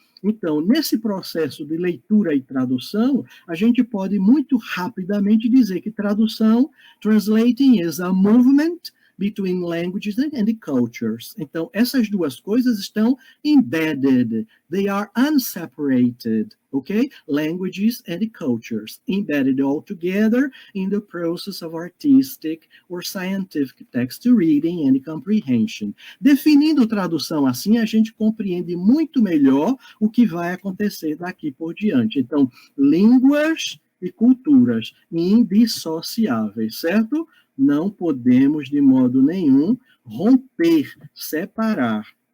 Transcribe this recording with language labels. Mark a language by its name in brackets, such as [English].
[Portuguese] Então, nesse processo de leitura e tradução, a gente pode muito rapidamente dizer que tradução, [English] translating is a movement between languages and cultures. [Portuguese] Então, essas duas coisas estão embedded, [English] they are unseparated, okay? Languages and cultures, embedded all together in the process of artistic or scientific text reading and comprehension. [Portuguese] Definindo tradução assim, a gente compreende muito melhor o que vai acontecer daqui por diante. Então, línguas e culturas indissociáveis, certo? Não podemos, de modo nenhum, romper, separar